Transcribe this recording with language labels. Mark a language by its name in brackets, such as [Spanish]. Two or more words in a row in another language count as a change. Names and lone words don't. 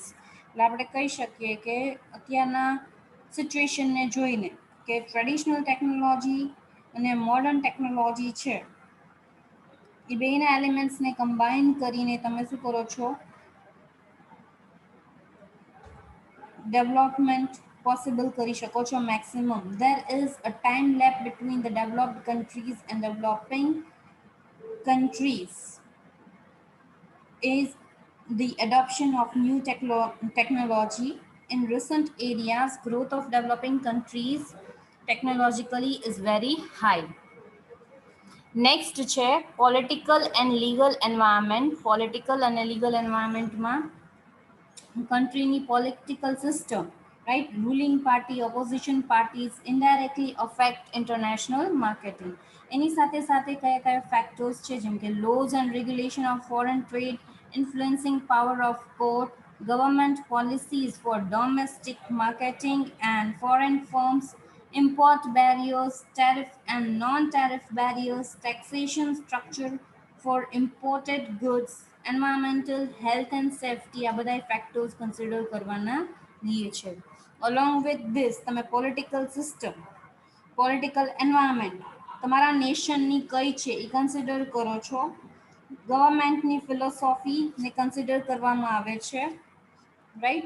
[Gujarati] એટલે આપણે કહી શકીએ કે અત્યારના સિચ્યુએશનને જોઈને કે [English] traditional technology [Gujarati] અને [English] modern technology [Gujarati] છે એ બેના એલિમેન્ટ્સને કમ્બાઈન કરીને તમે શું કરો છો, [English] development possible [Gujarati] કરી શકો છો મેક્સિમમ. [English] There is a time lap between the developed countries and developing countries is the adoption of new technology. In recent areas, growth of developing countries technologically is very high. [Gujarati] નેક્સ્ટ છે [English] political and legal environment. [Gujarati] પોલિટિકલ અને [English] legal environment [Gujarati] countryની [English] political system, right? Ruling party, opposition parties indirectly affect international marketing. [Gujarati] એની સાથે સાથે કયા કયા ફેક્ટર્સ છે જેમ કે [English] laws and regulation of foreign trade, influencing power of court, government policies for domestic marketing and foreign firms, import barriers, tariff and non-tariff barriers, taxation structure for imported goods, environmental, health and safety. [Gujarati] આ બધા ફેક્ટર્સ કન્સિડર કરવાના રહીએ છે. [English] along with this [Gujarati] તમે [English] political system, political environment [Gujarati] તમારા નેશનની કઈ છે એ કન્સિડર કરો છો. [English] government philosophy [Gujarati] કન્સિડર કરવામાં આવે છે, રાઈટ.